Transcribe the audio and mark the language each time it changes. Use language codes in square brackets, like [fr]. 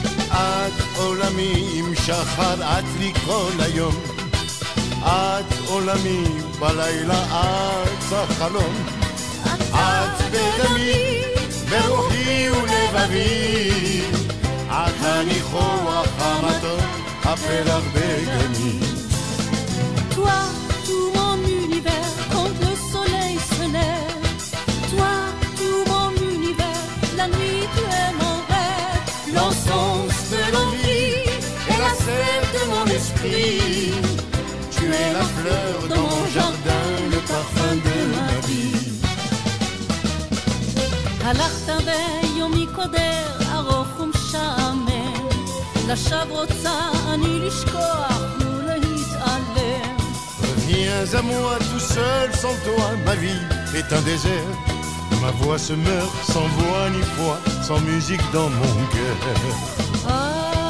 [he] את עולמי עם שחר, את לי כל היום, את עולמי בלילה, את החלום, את בדמי ברוחי ולבבי, את הניחוח המתוק, הפרח בגני. [fr] Toi, tout mon univers, quand le soleil se lève. Toi, tout mon univers, la nuit tu es mon rêve. L'encens de l'envie et la sève de mon esprit. Tu es la fleur dans mon jardin, le parfum de ma vie. [he] הלכת ביומי קודר, ארוך ומשעמם. לשווא רוצה אני לשכוח ולהתעלם. [fr] Reviens à moi tout seul, sans toi ma vie est un désert. Ma voix se meurt sans voix ni foi, sans musique dans mon cœur.